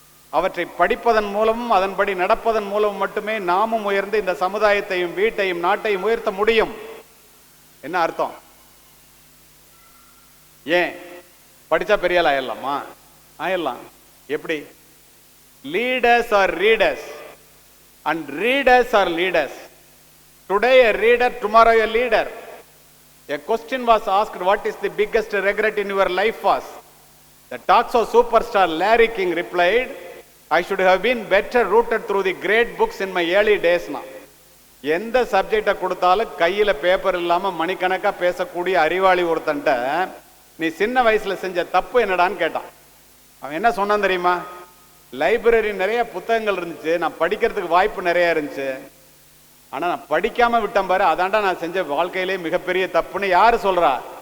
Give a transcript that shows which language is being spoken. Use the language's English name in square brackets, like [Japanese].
[Tamil] அவற்றை படிப்பதன் மூலமும் அதன்படி நடப்பதன் மூலம் மட்டுமே நாமும் உயர்ந்து இந்த சமுதாயத்தையும் வீட்டையும் நாட்டையும் உயர்த்த முடியும். என்ன அர்த்தம்? ஏன் படிச்சா பெரிய ஆள் ஆயிடலாமா? ஆயிடலாம். எப்படி? [English] Leaders are readers and readers are leaders. Today a reader, tomorrow a leader. A question was asked, what is the biggest regret in your life was? The Talkshow superstar Larry King replied, I should have been better rooted through the great books in my early days now. [Tamil] எந்த சப்ஜெக்டை கொடுத்தாலும் கையில paper இல்லாம மணிக்கணக்கா பேசக்கூடிய அறிவாளி ஒருத்தன்ட்ட நீ சின்ன வயசுல செஞ்ச தப்பு என்னடான்னு கேட்டான். அவன் என்ன சொன்னான் தெரியுமா? லைப்ரரி நிறைய புத்தகங்கள் இருந்துச்சு, நான் படிக்கிறதுக்கு வாய்ப்பு நிறைய இருந்துச்சு, ஆனா நான் படிக்காம விட்டேன் பாரு, அதாண்டா நான் செஞ்ச வாழ்க்கையிலே மிகப்பெரிய தப்புன்னு யாரு சொல்றா?